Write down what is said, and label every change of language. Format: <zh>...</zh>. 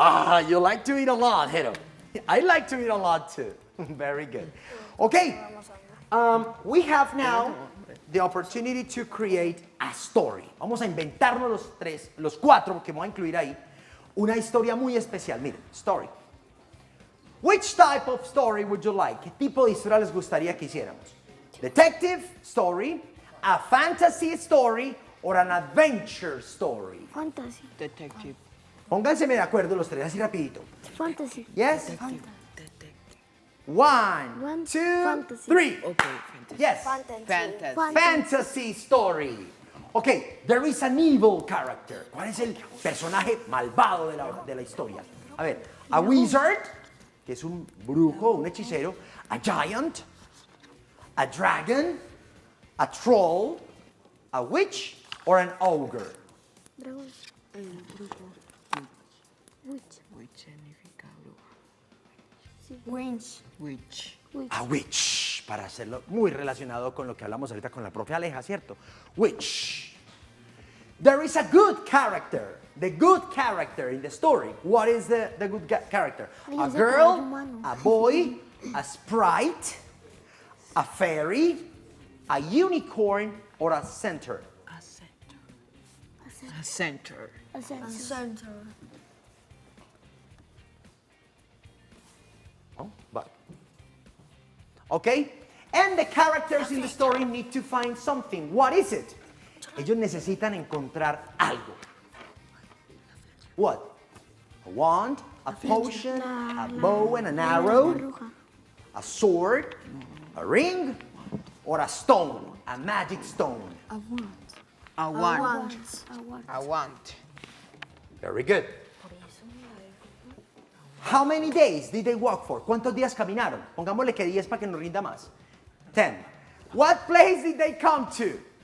<en>Ah, you like to eat a lot, Hero. I like to eat a lot too. Very good. Okay. We have now the opportunity to create a story.</en> <es>Vamos a inventarnos los cuatro, porque me voy a incluir ahí, una historia muy especial. Miren, story.</es> <en>Which type of story would you like?</en> <es>¿Qué tipo de historia les gustaría que hiciéramos?</es> <en>Detective story, a fantasy story, or an adventure story? Fantasy. Detective.</en> <es>Pónganse de acuerdo los tres, así rapidito.</es> <en>Fantasy. Yes? One, two, Fantasy. three. Okay, fantasy. Yes. Fantasy. Fantasy story. Okay, there is an evil character.</en> <es>¿Cuál es el personaje malvado de la historia? A ver,</es> <en>a wizard,</en> <es>que es un brujo, un hechicero,</es> <en>a giant, a dragon, a troll, a witch, or an ogre.</en> <es>Dragón. Witch significa bruja.</es> <en>Winch.</en> <es>A witch, para hacerlo muy relacionado con lo que hablamos ahorita con la profe Aleja, ¿cierto?</es> <en>Witch. There is a good character. The good character in the story. What is the good character? A girl, a boy, a sprite, a fairy, a unicorn, or a centaur. A centaur. Oh, but. Okay? And the characters in the story need to find something. What is it?</en> <es>Ellos necesitan encontrar algo.</es> <en>What? A wand, a potion, a bow and an arrow, a sword, a ring, or a stone, a magic stone.</en> <es>Aguante.</es> <en>Very good. How many days did they walk for?</en> <es>¿Cuántos días caminaron? Pongámosle que 10 para que nos rinda más.</es> <en>10. What place did they come to?</en>